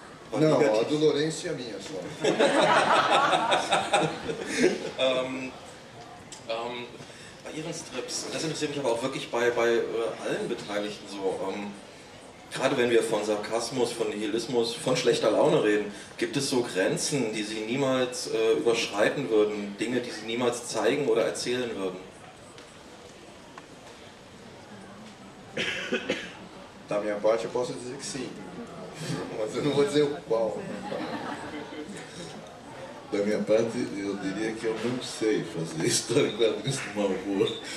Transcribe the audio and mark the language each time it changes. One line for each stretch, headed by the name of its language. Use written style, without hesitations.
Portuguese: Não, a do Lourenço e a minha só.
German: Bei Ihren Strips, das interessiert mich aber auch wirklich bei allen Beteiligten so. Gerade wenn wir von Sarkasmus, von Nihilismus, von schlechter Laune reden, gibt es so Grenzen, die Sie niemals überschreiten würden, Dinge, die Sie niemals zeigen oder erzählen würden?
Portuguese: Da minha parte eu posso dizer que sim, mas eu não vou dizer o qual. Da minha parte, eu diria que eu não sei fazer história em quadrinhos de mau humor.